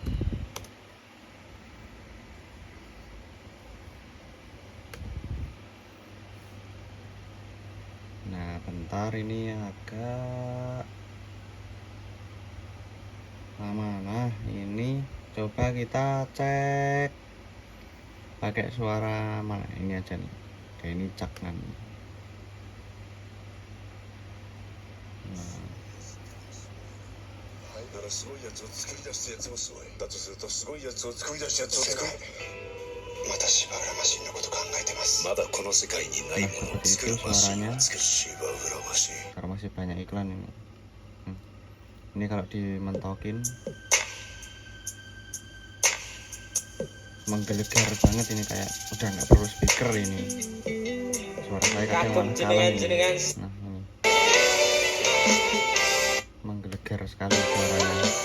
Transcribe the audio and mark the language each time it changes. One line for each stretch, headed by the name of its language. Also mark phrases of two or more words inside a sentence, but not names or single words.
Indonesian: Nah bentar, ini agak lama. Nah ini coba kita cek pakai suara mana, ini aja nih, kayak ini caknan. Nah
Japanese: だからすごいやつを作り出したやつもすごい。だとするとすごいやつを作り出したやつを作る。またシバウラマシンのこと考えてます。まだこの世界にないものを作るマシンを作る。シバウラマシン。
Indonesian: karena masih banyak iklan ini. Ini kalau dimentokin menggelegar banget ini, kayak udah nggak perlu speaker ini. Suara saya kadang malah kalah ini. Nah ini menggelegar sekali suaranya.